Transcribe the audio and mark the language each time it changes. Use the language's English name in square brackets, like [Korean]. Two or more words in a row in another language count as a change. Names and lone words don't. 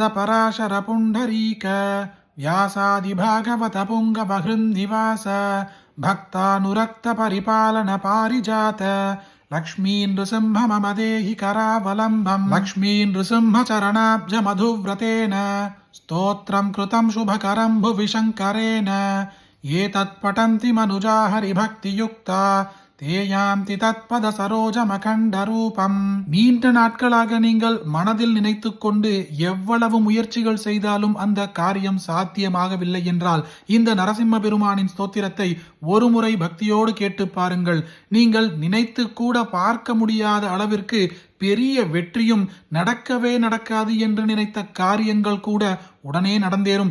[Sanskrit] पराशर पुण्डरीक व्यासादिभागवत पुङ्गवहृन्निवास भक्तानुरक्त परिपालन पारिजात लक्ष्मी नृसिंह मम देहि करावलम्बम् लक्ष्मी नृसिंह चरणाब्ज मधुव्रतेन स्तोत्रं कृतं शुभकरं भुवि शङ्करेण ये तत्पठन्ति मनुजा हरिभक्तियुक्ता ते यान्ति तत्पद சரோஜமகண்டரூபம். [Tamil] நீண்ட நாட்களாக நீங்கள் மனதில் நினைத்து கொண்டு எவ்வளவு முயற்சிகள் செய்தாலும் அந்த காரியம் சாத்தியமாகவில்லை என்றால் இந்த நரசிம்ம பெருமானின் ஸ்தோத்திரத்தை ஒரு முறை பக்தியோடு கேட்டு பாருங்கள். நீங்கள் நினைத்து கூட பார்க்க முடியாத அளவிற்கு பெரிய வெற்றியும் நடக்கவே நடக்காது என்று நினைத்த காரியங்கள் கூட உடனே நடந்தேறும்.